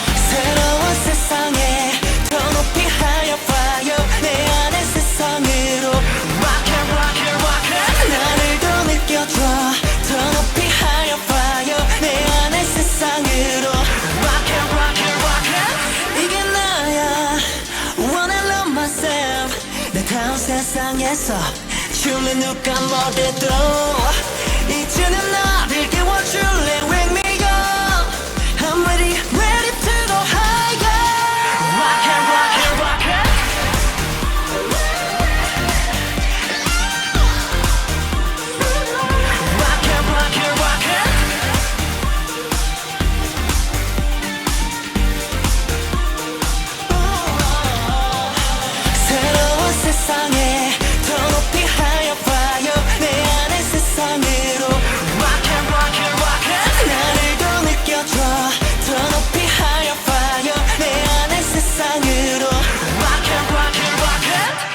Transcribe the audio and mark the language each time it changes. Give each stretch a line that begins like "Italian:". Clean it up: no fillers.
Korean: 새로운 세상에 더 높이
English: higher fire.
Korean: 내 안의 세상으로
English: Rock it, rock it, rock it.
Korean: 나를 더 느껴줘. 더 높이
English: higher fire.
Korean: 내 안의 세상으로
English: Rock it, rock it, rock it.
Korean: 이게 나야
English: Wanna love myself.
Korean: 내 다음 세상에서 춤을 누가 뭐래도 이제는 나를 깨워줄래.
English: Wake me up. I'm ready, ready to go higher. Rock it, rock it, rock it. Rock it, rock it, rock it.
Korean: 새로운 세상에 더 높이
English: higher fire.
Korean: 내 안의 세상으로
English: Rock it, rock it, rock it.
Korean: 나를 더 느껴줘. 더 높이
English: higher fire.
Korean: 내 안의 세상으로
English: Rock it, rock it, rock it.